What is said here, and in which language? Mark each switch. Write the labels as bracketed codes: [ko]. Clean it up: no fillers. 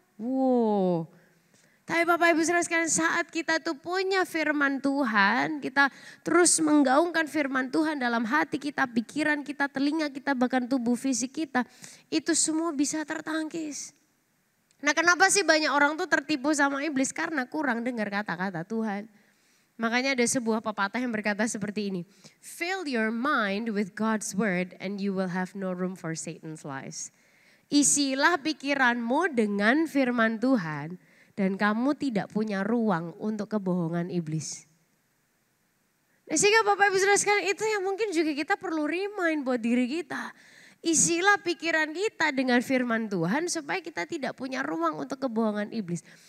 [id] Wow. Tapi Bapak Ibu Saudara sekalian, saat kita tuh punya firman Tuhan, kita terus menggaungkan firman Tuhan dalam hati kita, pikiran kita, telinga kita, bahkan tubuh fisik kita. Itu semua bisa tertangkis. Nah kenapa sih banyak orang tuh tertipu sama iblis? Karena kurang dengar kata-kata Tuhan. Makanya ada sebuah pepatah yang berkata seperti ini. [en] Fill your mind with God's word and you will have no room for Satan's lies. [id] Isilah pikiranmu dengan firman Tuhan. Dan kamu tidak punya ruang untuk kebohongan iblis. Nah, sehingga Bapak Ibu Saudara sekalian itu yang mungkin juga kita perlu remind buat diri kita. Isilah pikiran kita dengan firman Tuhan supaya kita tidak punya ruang untuk kebohongan iblis.